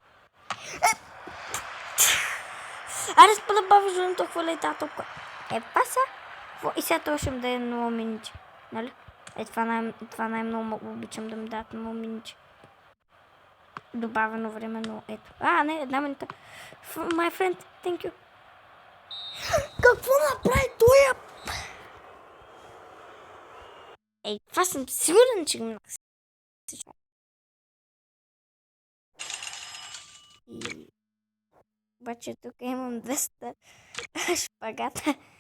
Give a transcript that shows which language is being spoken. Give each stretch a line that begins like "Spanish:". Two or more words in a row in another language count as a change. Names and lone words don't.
Bulgarian: Аре, спада бавиш, да не толкова лета топка. Паса. И сега това ще ми даде 0 минути. Нали? Това най-много обичам да ми дадат 0 минути. Добавено време, но ето. Не, 1 минута.
English: My friend, thank you.
Bulgarian: Какво направи той? Това съм сигурен, че го всичко. И... Обаче тук имам 200 шпагата.